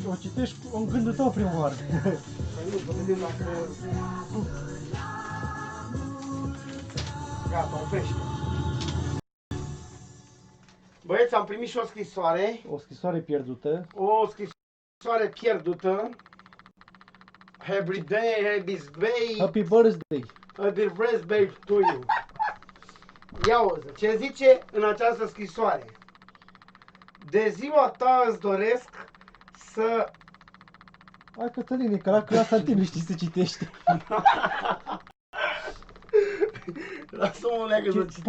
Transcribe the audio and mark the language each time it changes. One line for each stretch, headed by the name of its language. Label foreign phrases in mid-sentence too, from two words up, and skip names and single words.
Romanian: O citești în gândul tău prima oară. Păi nu, să vedem dacă... Gata, oprește. Băieți, am primit și o scrisoare. O scrisoare pierdută. O scrisoare pierdută.
English: Happy day, Happy birthday. happy birthday to you.
Romanian: Ia auză, ce zice în această scrisoare? De ziua ta îți doresc să... Hai Cătăline, că la clasa tine știi să citești. Lasă-mă o leagă să citesc.